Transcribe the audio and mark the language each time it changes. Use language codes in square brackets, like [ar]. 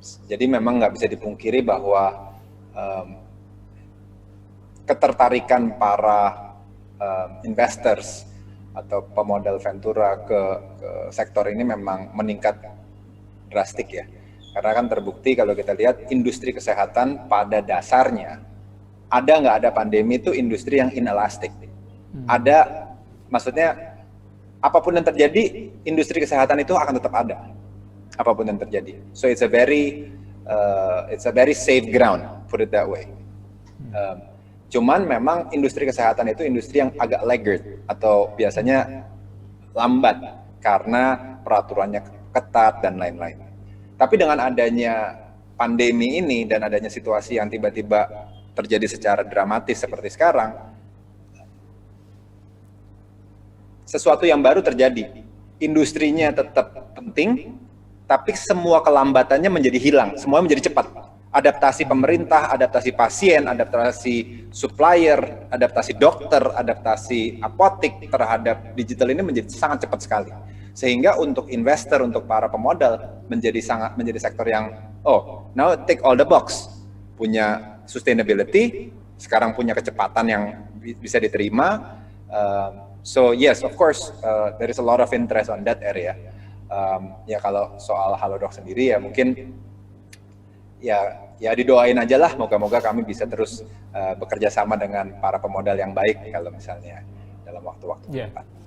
[id] Jadi memang nggak bisa dipungkiri bahwa ketertarikan para investors atau pemodal ventura ke sektor ini memang meningkat drastik ya. Karena kan terbukti kalau kita lihat industri kesehatan pada dasarnya, ada nggak ada pandemi itu industri yang inelastik. Ada, maksudnya apapun yang terjadi, industri kesehatan itu akan tetap ada. Apapun yang terjadi. [en] So it's a very safe ground, put it that way. [id] Cuman memang industri kesehatan itu industri yang agak laggard atau biasanya lambat karena peraturannya ketat dan lain-lain. Tapi dengan adanya pandemi ini dan adanya situasi yang tiba-tiba terjadi secara dramatis seperti sekarang, sesuatu yang baru terjadi. Industrinya tetap penting, tapi semua kelambatannya menjadi hilang, semua menjadi cepat. Adaptasi pemerintah, adaptasi pasien, adaptasi supplier, adaptasi dokter, adaptasi apotik terhadap digital ini menjadi sangat cepat sekali. Sehingga untuk investor, untuk para pemodal menjadi sektor yang [en] now take all the box. [id] Punya sustainability, sekarang punya kecepatan yang bisa diterima. [en] So yes, of course, there is a lot of interest on that area. [id] Ya kalau soal Halodoc sendiri ya mungkin ya didoain aja lah, moga-moga kami bisa terus bekerja sama dengan para pemodal yang baik kalau misalnya dalam waktu-waktu depan.